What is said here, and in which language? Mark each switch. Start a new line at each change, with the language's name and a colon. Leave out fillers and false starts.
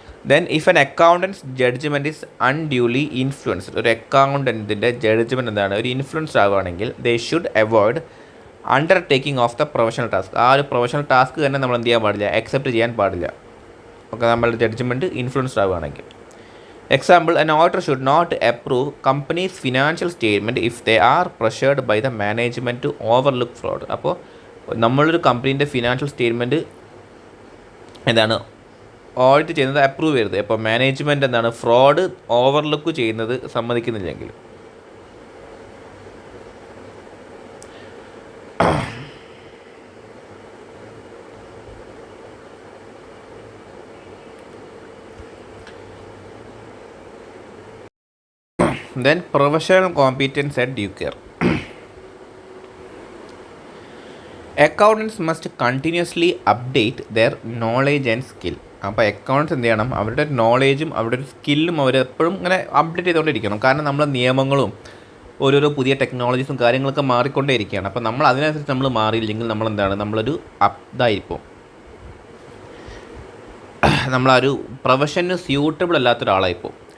English: then if an accountant's judgement is unduly influenced,
Malayalam: ഒരു അക്കൗണ്ടൻറ്റിൻ്റെ judgement എന്താണ്, ഒരു ഇൻഫ്ലുവൻസ്ഡ് ആവുകയാണെങ്കിൽ
English: They should avoid undertaking of the professional task.
Malayalam: ആ ഒരു പ്രൊഫഷണൽ ടാസ്ക് തന്നെ നമ്മൾ എന്ത് ചെയ്യാൻ പാടില്ല, അക്സെപ്റ്റ് ചെയ്യാൻ പാടില്ല. ഓക്കെ, നമ്മളുടെ ജഡ്ജ്മെൻറ്റ് ഇൻഫ്ലുവൻസ്ഡ് ആവുകയാണെങ്കിൽ.
English: Example, an auditor should not approve company's financial statement if they are pressured by the management to overlook fraud.
Malayalam: അപ്പോൾ നമ്മളൊരു കമ്പനീൻ്റെ ഫിനാൻഷ്യൽ സ്റ്റേറ്റ്മെൻറ്റ് എന്താണ് ഓഡിറ്റ് ചെയ്യുന്നത് അപ്രൂവ് ചെയ്യരുത്. അപ്പോൾ മാനേജ്മെൻറ്റ് എന്താണ് ഫ്രോഡ് ഓവർലുക്ക് ചെയ്യുന്നത് സമ്മതിക്കുന്നില്ലെങ്കിൽ.
English: Then professional competence and due care. Accountants must continuously update their knowledge and skill.
Malayalam: അപ്പോൾ accounts എന്ത് ചെയ്യണം, അവരുടെ നോളേജും അവരുടെ ഒരു സ്കില്ലും അവരെപ്പോഴും ഇങ്ങനെ അപ്ഡേറ്റ് ചെയ്തുകൊണ്ടിരിക്കണം. കാരണം നമ്മളെ നിയമങ്ങളും ഓരോരോ പുതിയ ടെക്നോളജീസും കാര്യങ്ങളൊക്കെ മാറിക്കൊണ്ടേ ഇരിക്കുകയാണ്. അപ്പോൾ നമ്മൾ അതിനനുസരിച്ച് നമ്മൾ മാറിയില്ലെങ്കിൽ നമ്മളെന്താണ്, നമ്മളൊരു ഇതായിരിക്കും, നമ്മളൊരു പ്രൊഫഷന് സ്യൂട്ടബിൾ അല്ലാത്തൊരാളായിപ്പോൾ.